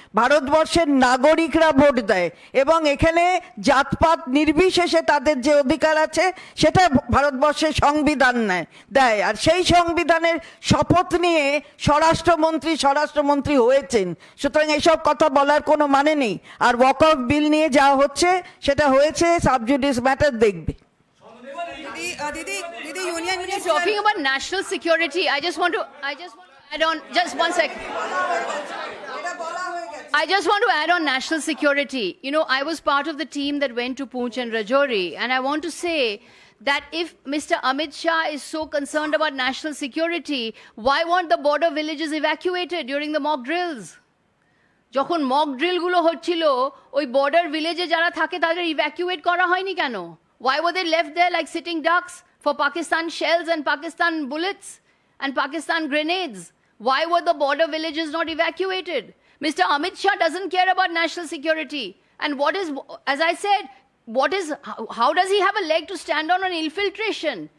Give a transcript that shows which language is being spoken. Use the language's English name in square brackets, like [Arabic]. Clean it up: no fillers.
[Bangla] ভারতবর্ষের নাগরিকরা ভোট দেয় এবং এখানে জাতপাত নির্বিশেষে তাদের যে অধিকার আছে সেটা ভারতবর্ষের সংবিধান দেয়। আর সেই সংবিধানের শপথ নিয়ে স্বরাষ্ট্রমন্ত্রী হয়েছেন। সুতরাং এসব কথা বলার কোনো মানে নেই। আর ওয়াকফ বিল নিয়ে যা হচ্ছে সেটা হয়েছে সাবজুডিস ম্যাটার দেখবে। [English] Didi, Union Minister. Talking about national security, I just want to add on, just one second. I just want to add on national security. You know, I was part of the team that went to Poonch and Rajouri, and I want to say that if Mr. Amit Shah is so concerned about national security, why weren't the border villages evacuated during the mock drills? [Bangla] যখন mock ড্রিলগুলো হচ্ছিল, ওই border ভিলেজে যারা থাকে তাদের evacuate করা হয়নি কেন? [English] Why were they left there like sitting ducks for Pakistan shells and Pakistan bullets and Pakistan grenades? Why were the border villages not evacuated? Mr. Amit Shah doesn't care about national security. And what is, as I said, how does he have a leg to stand on infiltration?